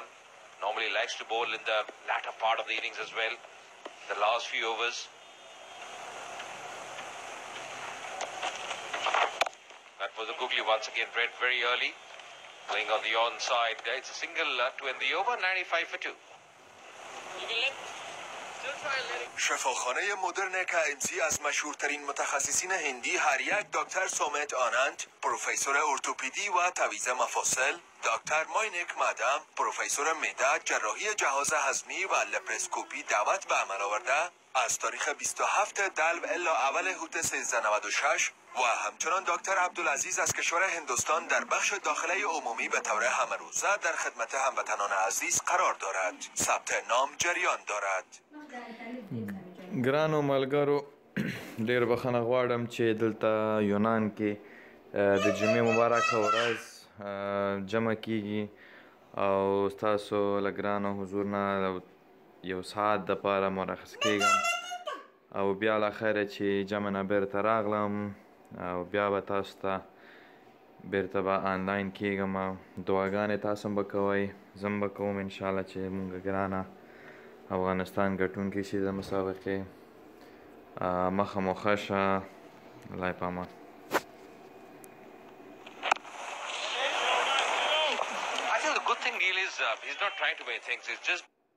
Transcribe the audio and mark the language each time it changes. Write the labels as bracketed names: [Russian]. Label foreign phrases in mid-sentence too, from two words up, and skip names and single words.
[English] Normally likes to bowl in the latter part of the innings as well, the last few overs. That was a googly once again, read very early. Playing on the onside. It's a single to end the over, 95 for 2. [Persian] شفاخانه مدرن KMC از مشهورترین متخصصین هندی هر یک دکتر سومت آنند، پروفسور ارتوپدی و تعویض مفاصل، دکتر ماینک مادام، پروفسور معده، جراحی جهاز هضمی و لپراسکوپی دعوت به عمل آورده از تاریخ 27 دلو الی اول هوت 1396 و همچنان دکتر عبدالعزیز از کشور هندوستان در بخش داخله عمومی به طور همروزه در خدمت هموطنان عزیز قرار دارد. ثبت نام جریان دارد. [Pashto] ګرانو ملګرو ډېر بخښنه غواړم چې دلته یونان کې د جمعې مبارکه ورځ جمع کیږي او ستاسو له ګرانو حضور نه یو ساعت دپاره مرخص کیږم او بیا له خیره چې جمع نه بیرته راغلم او بیا به تاسو ته بیرته به آنلاین کیږم او دعاګانې تاسو هم به کوئ زه هم به کوم انشاءالله چې مونږ ګرانه افغانستان ګټونکی شي د مسابقې مخه مو ښه شه. الله یې پامان. [English] I think the good thing, Neil, is he's not trying to make things. It's just